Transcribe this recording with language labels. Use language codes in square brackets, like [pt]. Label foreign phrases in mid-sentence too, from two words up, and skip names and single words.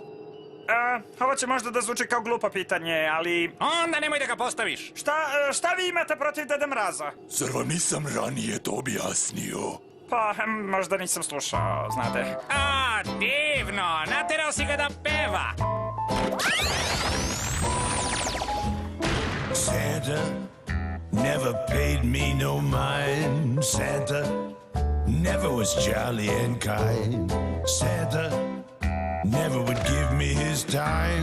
[sr] Ovo će možda da zvuči kao glupo pitanje, ali... Onda nemoj da ga postaviš. Šta vi imate protiv Deda Mraza? Zar vam nisam ranije to objasnio? Pa, možda nisam slušao, znate. Divno! Naterao si ga da peva! [en] Santa never paid me no mind. Santa never was jolly and kind. Santa never would give me his time.